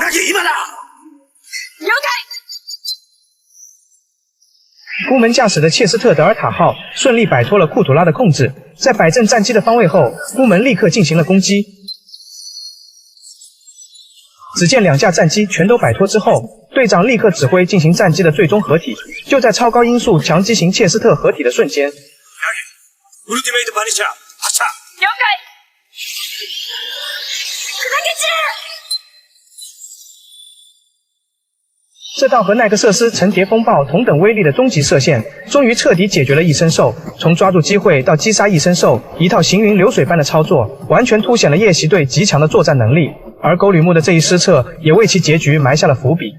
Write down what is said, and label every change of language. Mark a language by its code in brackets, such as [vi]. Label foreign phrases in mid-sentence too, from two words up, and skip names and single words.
[zh] 孤门驾驶的切斯特德尔塔号顺利摆脱了库土拉的控制，在摆正战机的方位后，孤门立刻进行了攻击。只见两架战机全都摆脱之后，队长立刻指挥进行战机的最终合体。就在超高音速强击型切斯特合体的瞬间， [en] Ultimate Punisher [ja] 発射。了解。砕け散る。 [zh] 这道和奈克瑟斯层叠风暴同等威力的终极射线，终于彻底解决了异身兽。从抓住机会到击杀异身兽，一套行云流水般的操作，完全凸显了夜袭队极强的作战能力。而沟吕木的这一失策，也为其结局埋下了伏笔。